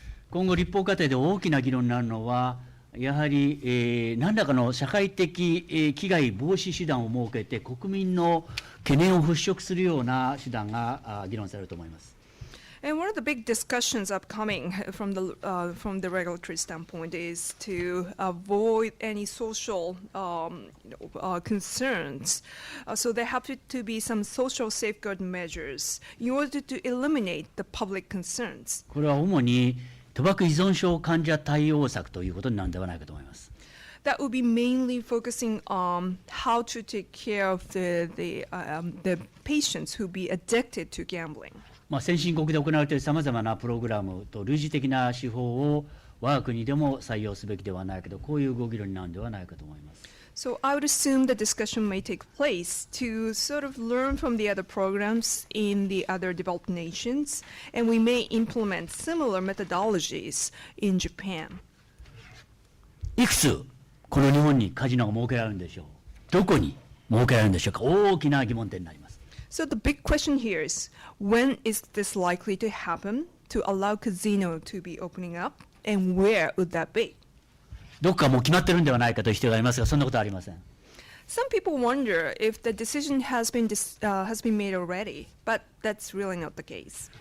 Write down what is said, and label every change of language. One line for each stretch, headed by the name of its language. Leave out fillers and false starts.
Japanese: 今後、立法過程で大きな議論になるのは、やはり、何らかの社会的、危害防止手段を設けて、国民の懸念を払拭するような手段が議論されると思います。
English: And one of the big discussions upcoming from the regulatory standpoint is to avoid any social concerns. So there have to be some social safeguard measures in order to eliminate the public concerns.
Japanese: これは主に賭博依存症患者対応策ということになるのではないかと思います。
English: That would be mainly focusing on how to take care of the patients who be addicted to gambling.
Japanese: 先進国で行われているさまざまなプログラムと類似的な手法を我が国でも採用すべきではないけど、こういうご議論になるのではないかと思います。
English: So I would assume the discussion may take place to sort of learn from the other programs in the other developed nations, and we may implement similar methodologies in Japan.
Japanese: いくつこの日本にカジノが設けられるんでしょう。どこに設けられるんでしょうか。大きな疑問点になります。
English: So the big question here is, when is this likely to happen to allow casino to be opening up, and where would that be?
Japanese: どこかもう決まってるんではないかという人がいますが、そんなことはありません。
English: Some people wonder if the decision has been made already, but that's really not the case.